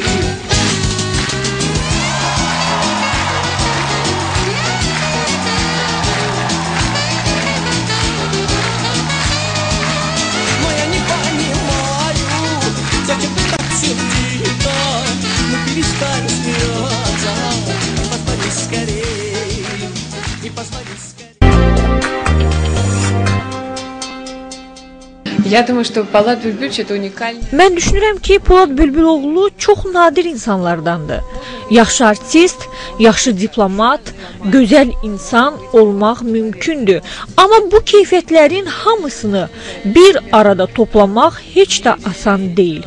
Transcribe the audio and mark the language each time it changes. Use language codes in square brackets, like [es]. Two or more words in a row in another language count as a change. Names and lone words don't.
[ru] Зачем ты так сердита? Ну перестань смеяться, позвони скорей, и позвони скорей. Я думаю, что Полад Бülbül это уникальный. [az] Mən düşünürəm ki, Polad Bülbüloğlu çox nadir insanlardandır. Yaxşı artist, yaxşı diplomat, gözəl insan olmaq mümkündür. Amma bu keyfiyyətlərin hamısını bir arada toplamaq heç də asan deyil.